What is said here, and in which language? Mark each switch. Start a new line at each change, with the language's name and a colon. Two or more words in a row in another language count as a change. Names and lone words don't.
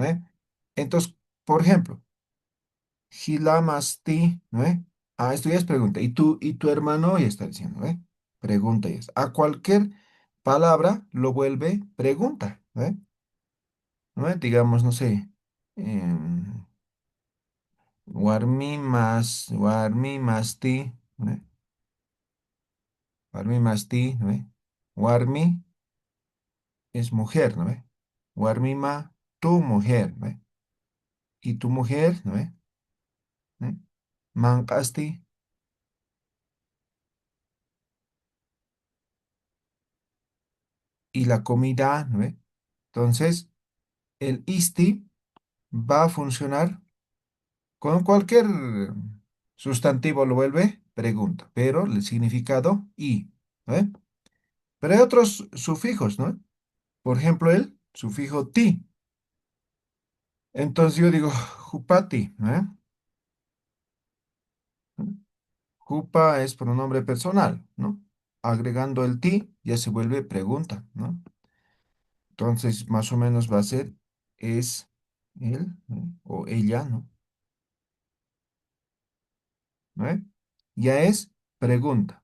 Spanish: Entonces, por ejemplo, Gilamasti, ¿no? Esto ya es pregunta. ¿Y tu hermano? Ya está diciendo, Pregunta ya es. A cualquier palabra lo vuelve pregunta, ¿no? Digamos, no sé.
Aymara: em, warmi masti, ¿no? Warmi masti,
Spanish: ¿no ve? Warmi es mujer, ¿no ve? Warmima, tu mujer, ¿no ve? Y tu mujer, ¿no ve? ¿Eh? Mancasti y la comida, ¿no ve? Entonces, el isti va a funcionar con cualquier sustantivo, lo vuelve pregunta, pero el significado y, ¿no ve? Pero hay otros sufijos, ¿no? Por ejemplo, el sufijo ti. Entonces yo digo,
Aymara: jupati, ¿eh?
Spanish: Jupa es pronombre personal, ¿no? Agregando el ti ya se vuelve pregunta, ¿no? Entonces, más o menos va a ser es él, ¿no? O ella, ¿no? ¿No? Ya es pregunta.